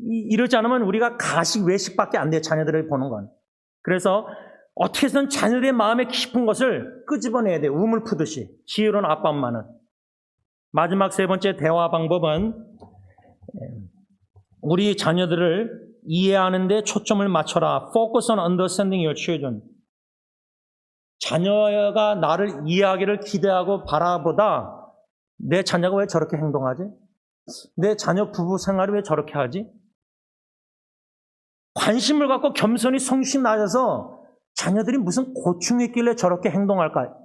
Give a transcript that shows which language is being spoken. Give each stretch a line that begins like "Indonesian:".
Korean: 이러지 않으면 우리가 가식 외식밖에 안 돼요. 자녀들을 보는 건. 그래서 어떻게 해서든 자녀들의 마음에 깊은 것을 끄집어내야 돼요. 우물 푸듯이. 지혜로운 아빠 엄마는. 마지막 3번째 대화 방법은 우리 자녀들을 이해하는 데 초점을 맞춰라.
English: Focus on understanding your children.
Korean: 자녀가 나를 이해하기를 기대하고 바라보다 내 자녀가 왜 저렇게 행동하지? 내 자녀 부부 생활이 왜 저렇게 하지? 관심을 갖고 겸손히 성실히 낮아서 자녀들이 무슨 고충이 있길래 저렇게 행동할까?